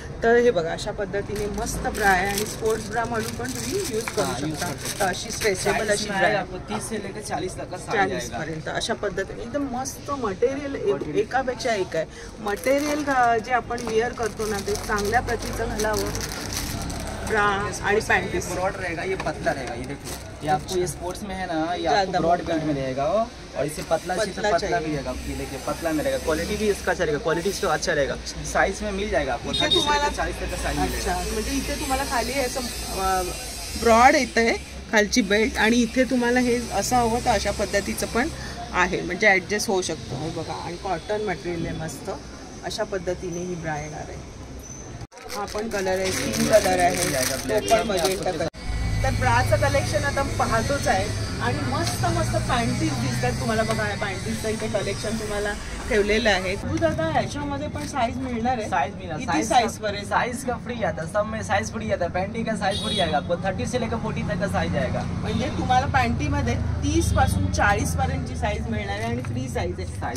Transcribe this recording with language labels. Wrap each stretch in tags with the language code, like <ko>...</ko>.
<mr>तर हे बघा अशा पद्धतीने मस्त ब्रा आहे आणि स्पोर्ट्स ब्रा म्हणून पण तुम्ही यूज करू शकता. तर अशी स्ट्रेचेबल अशी ब्रा आहे,</mr> <hi>30 से लेकर 40 तक का</hi> <mr>40 पर्यंत. अशा पद्धतीने एकदम मस्त मटेरियल, एकापेक्षा एक आहे मटेरियल. जे आपण वेअर करतो ना ते चांगल्या प्रतीचं घालावं. ब्रा आणि पैंतीस</mr> <hi>ब्रॉड रहेगा, ये पतला रहेगा. ये देखो, ये आपको ये स्पोर्ट्स में है ना, ये आपको ब्रॉड बेल्ट में रहेगा और इसे पतला पतला भी रहेगा. ये देखिए पतला में रहेगा. क्वालिटी भी इसका अच्छा रहेगा, क्वालिटी इसका अच्छा रहेगा. साइज में मिल जाएगा आपको 30 से 40 तक का साइज मिलेगा.</hi> <mr>म्हणजे इथे तुम्हाला खाली असं ब्रॉड येतं आहे खालची बेल्ट आणि इथे तुम्हाला हे असं हवं तर अशा पद्धतीचं पण आहे, म्हणजे ॲडजस्ट होऊ शकतो. हे बघा आणि कॉटन मटेरियल आहे मस्त. अशा पद्धतीने ही ब्रा येणार आहे. हा पण कलर आहे, स्किन कलर आहे, पण मजेंटा कलर. तर ब्राचं कलेक्शन आता पाहतोच आहे आणि मस्त मस्त पॅन्टीज दिसतात तुम्हाला. बघा पॅन्टीजचं इथे कलेक्शन तुम्हाला ठेवलेलं आहे. तू दादा ह्याच्यामध्ये पण साईज मिळणार आहे?</mr> <hi>साइज मिला,</hi> <mr>किती साइज पर्यंत?</mr> <hi>साइज का फ्री आता, सब में साइज फ्री आता. पैंटी का साइज फ्री आएगा आपको, 30 से लेकर 40 तक का साइज आएगा.</hi> <mr>म्हणजे तुम्हाला पॅन्टीमध्ये 30 पासून 40 पर्यंतची साईज मिळणार आहे आणि फ्री साईज आहे.</mr>